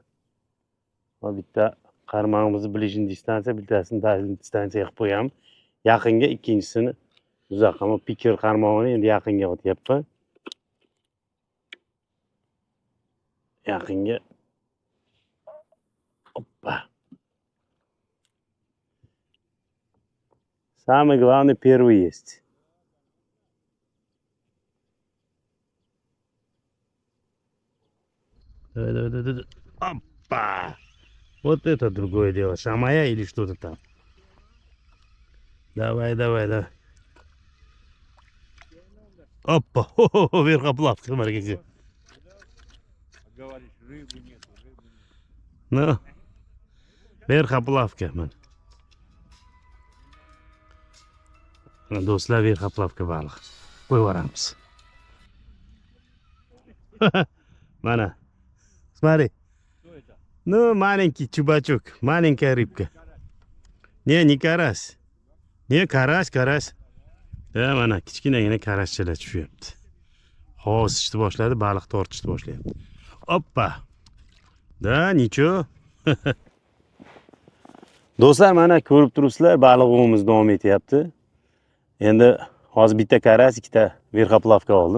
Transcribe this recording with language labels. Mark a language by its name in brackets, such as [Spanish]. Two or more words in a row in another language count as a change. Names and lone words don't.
[Uzbek] Va bitta qarmog'imizni bilishni distansiya, bittasini distansiya qilib qo'yamiz. Yaqinga ikkinchisini uzoqqa, piker qarmog'ini endi yaqinga otyapman. Yaqinga. Oppa. [Russian] Самый главный первый есть. Давай. Опа! Вот это другое дело. Шамая или что-то там. Давай. Опа! Хо-хо-хо, верхоплавка, смотри, какие. Говоришь, рыбы нет. Ну, [Uzbek] verxoplavka mana. Do'stlar, verxoplavka baliq. Qo'yib yuboramiz. Mana. [Russian] Смотри. Что это? Ну, маленький чубачок, маленькая рыбка. Не карась. Не, карась. [Uzbek] Da, mana kichkinagina karashchalar tushyapti. Hozishni boshladi, baliq tortishni boshlayapti. [Russian] Опа. Да, ничё. [Uzbek] Do'stlar, mana ko'rib turibsizlar, baliq ovimiz davom etyapti. Endi hozir bitta karas, ikkita verxoplavka oldim.